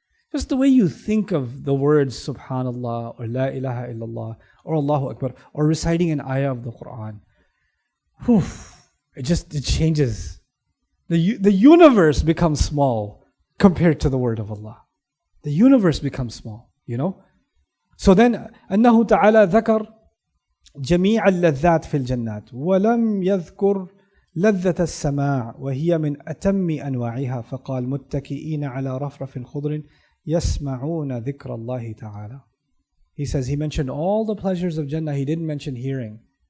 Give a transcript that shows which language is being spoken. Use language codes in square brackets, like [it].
[en] Just the way you think of the words Subhanallah or La ilaha illallah or Allahu Akbar or reciting an ayah of the Quran. It changes. The universe becomes small compared to the word of Allah. The universe becomes small, So then, [ar] أنه تعالى ذكر جميع اللذات في الجنات ولم يذكر لذة السماع وهي من أتم أنواعها فقال متكئين على رفرف خضر يسمعون ذكر الله تعالى. [en] He says he mentioned all the pleasures of Jannah. He didn't mention hearing.